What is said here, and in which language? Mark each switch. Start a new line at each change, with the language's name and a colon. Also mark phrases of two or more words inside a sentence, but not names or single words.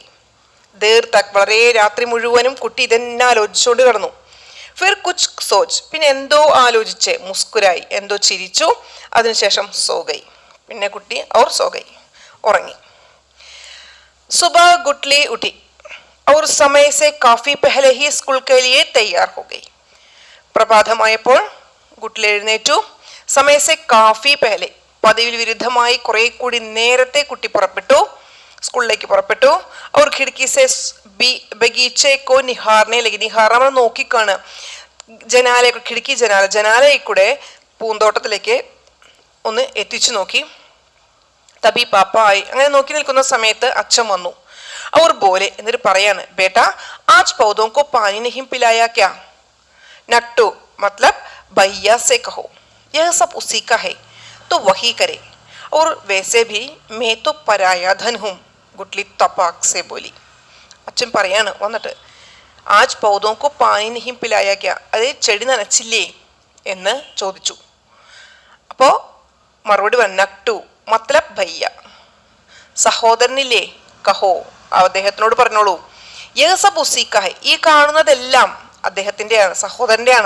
Hindi: देर तक,
Malayalam: വളരെ രാത്രി മുഴുവനും കുട്ടി ഇതെന്നെ ആലോചിച്ചുകൊണ്ട് കിടന്നു.
Hindi: फिर कुछ सोच,
Malayalam: പിന്നെ എന്തോ ആലോചിച്ച്, മുസ്കുരായി എന്തോ ചിരിച്ചു, അതിനുശേഷം
Hindi: सो गई,
Malayalam: പിന്നെ കുട്ടി
Hindi: और सो गई
Malayalam: ഉറങ്ങി.
Hindi: सुबह गुटली उठी और समय से काफी पहले ही स्कूल के लिए तैयार हो गई.
Malayalam: പ്രഭാതമായപ്പോൾ ഗുട്ട്ലി എഴുന്നേറ്റു.
Hindi: समय से काफी पहले,
Malayalam: പതിവിൽ വിരുദ്ധമായി കുറെ കൂടി നേരത്തെ കുട്ടി പുറപ്പെട്ടു, സ്കൂളിലേക്ക് പുറപ്പെട്ടു. അവർ
Hindi: खिड़की से बगीचे को निहारने लगी,
Malayalam: നിഹാർ നമ്മൾ നോക്കിക്കാണ്, ജനാല, ഖിഡ്കി ജനാല, ജനാലയിൽ കൂടെ പൂന്തോട്ടത്തിലേക്ക് ഒന്ന് എത്തിച്ചു നോക്കി.
Hindi: तभी पापा आए,
Malayalam: അങ്ങനെ നോക്കി നിൽക്കുന്ന സമയത്ത് അച്ഛൻ വന്നു.
Hindi: और बोले,
Malayalam: എന്നിട്ട് പറയാണ്,
Hindi: बेटा आज पौधों को पानी नहीं पिलाया क्या? नट्टू मतलब भैया से कहो, यह सब उसी का है तो वही करे, और वैसे भी मैं तो पराया धन हूँ, गुटली तपाक से बोली.
Malayalam: അച്ഛൻ പറയാണ് വന്നിട്ട്,
Hindi: आज पौधों को पानी नहीं पिलाया क्या,
Malayalam: അതേ ചെടി നനച്ചില്ലേ എന്ന് ചോദിച്ചു. അപ്പോ മറുപടി പറഞ്ഞു,
Hindi: नट्टू मतलब भैया,
Malayalam: സഹോദരനില്ലേ, കഹോ അദ്ദേഹത്തിനോട് പറഞ്ഞോളൂ.
Hindi: यह सब उसी का है,
Malayalam: ഈ കാണുന്നതെല്ലാം അദ്ദേഹത്തിൻ്റെയാണ്, സഹോദരൻ്റെയാണ്.